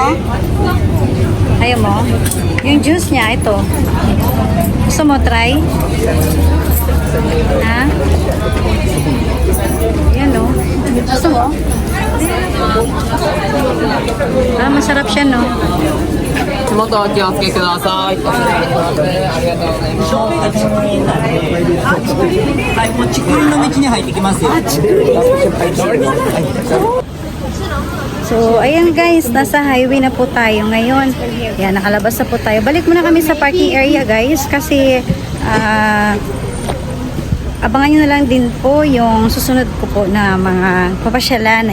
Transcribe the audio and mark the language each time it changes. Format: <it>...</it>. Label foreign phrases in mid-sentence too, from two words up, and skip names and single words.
<tl>Ayaw mo? Yung juice niya, ito. Gusto mo try? Ha? Yan o. Gusto mo? Masarap siya no?</tl> <ja>手元お気をつけください。はい、もう竹林の道に入ってきますよ。</ja> <tl>So, ayan guys, nasa highway na po tayo ngayon. Yan, nakalabas na po tayo. Balik muna kami sa parking area guys kasi abangan nyo na lang din po yung susunod ko po na mga papasyalan.</tl>